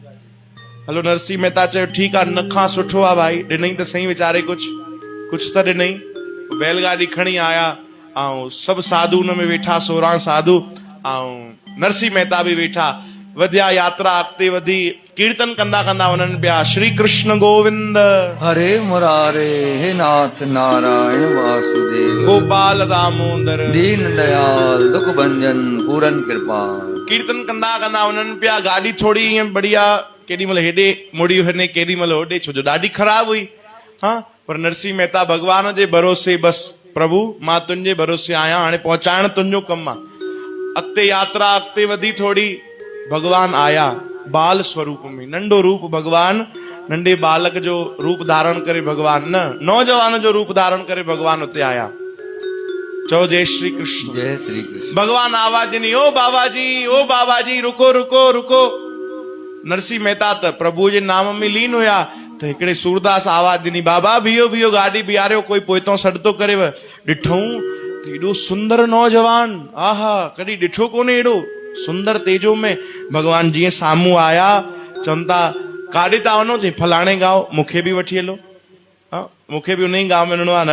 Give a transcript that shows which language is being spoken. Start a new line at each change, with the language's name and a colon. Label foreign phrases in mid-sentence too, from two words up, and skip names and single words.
Sindhi: हलो नरसी मेहता चयो ठीकु आहे, न खां सुठो आहे भाई, ॾिनई त सही वीचारे, कुझु त ॾिनई। बैलगाॾी खणी आया ऐं सभु साधु हुन में वेठा, 16 साधु, ऐं नरसी मेहता बि वेठा। वधिया यात्रा अॻिते वधी, कीर्तन कंदा कंदा वञनि पिया,
Sanskrit: श्री कृष्ण गोविंद हरे मुरारे, हे नाथ नारायण वासुदेव, गोपाल दामोदर
Hindi: दीन दयाल दुख भंजन पूरन कृपाल।
Sindhi: कीर्तन कंदा कंदा वञनि पिया। गाॾी थोड़ी ईअं बढ़िया, केॾी महिल हेॾे मुड़ी वञे, केॾी महिल होॾे, छो जो ॾाढी ख़राब हुई। पर नरसी मेहता भगवान जे भरोसे, बसि प्रभु मां तुंहिंजे भरोसे आहियां, हाणे पहुचाइण तुंहिंजो कमु आहे। अॻिते यात्रा अॻिते वधी थोड़ी, भगवान आया बाल स्वरूप में, नंढो रूप भगवान, नंढे बालक जो रूप धारण करे भगवान, न नौजवान जो रूप धारण करे भगवान उते आया। चओ जय श्री कृष्ण। जय श्री कृष्ण। भगवान आवाज ॾिनी,
Hindi: ओ बाबा जी रुको रुको रुको।
Sindhi: नरसी मेहता त प्रभु जे नाम में लीन हुया, त हिकिड़े सूरदास आवाज ॾिनी, बाबा बीहो बीहो, गाॾी बीहारियो, कोई पोइतों सॾ थो करेव। ॾिठूं त एॾो सुंदर नौजवान, आहा कॾहिं ॾिठो कोन्हे एॾो सुंदर तेजो में। भगवान जीअं साम्हूं आया, चवनि था काॾे था वञो? चई फलाणे गांव, मूंखे बि वठी हलो, मूंखे बि उन ई गांव में वञिणो आहे।